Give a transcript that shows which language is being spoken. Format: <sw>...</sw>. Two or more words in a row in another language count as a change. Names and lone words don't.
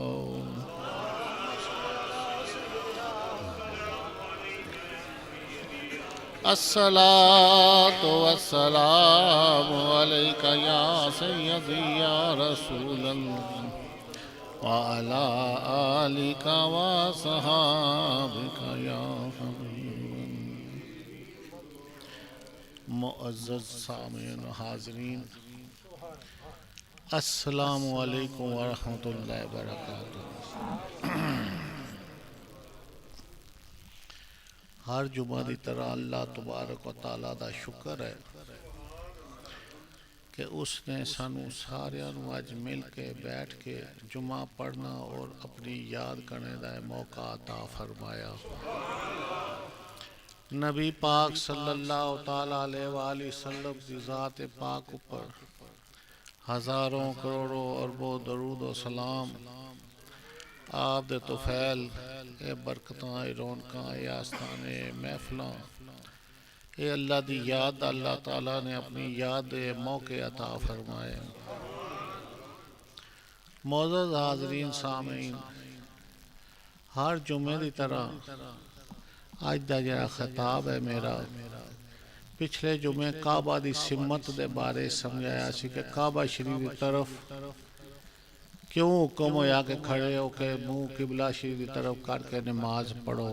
<ar>الصلاة والسلام عليك يا سيدي يا رسول الله وعلى آلك وصحابك يا حبيب.</ar> <ur>معزز سامعین و حاضرین،</ur> <ar>السلام علیکم ورحمۃ اللہ وبرکاتہ.</ar> <pa>ہر جمعہ دی طرح</pa> <ar>اللہ تبارک و تعالیٰ</ar> <pa>دا شکر ہے کہ اس نے سانو ساریاں نو اج مل کے بیٹھ کے جمعہ پڑھنا اور اپنی یاد کرنے دا موقع عطا فرمایا. نبی پاک</pa> <ar>صلی اللہ تعالیٰ علیہ وآلہ وسلم</ar> <pa>دی ذات پاک اوپر ہزاروں کروڑوں اربوں درود و سلام. آپ دے طفیل اے برکتاں اے رونقاں اے آستانے اے محفلاں اے اللہ دی یاد اللہ تعالیٰ نے اپنی یاد دے موقع عطا فرمائے. معزز حاضرین سامعین، ہر جمعے دی طرح آج دا جڑا خطاب ہے میرا، پچھلے جمعے کعبہ دی سمت دے بارے سمجھایا سی کہ کعبہ شریف دی طرف کیوں حکم ہویا کہ کھڑے ہو کے منہ قبلہ شریف دی طرف کر کے نماز پڑھو.</pa>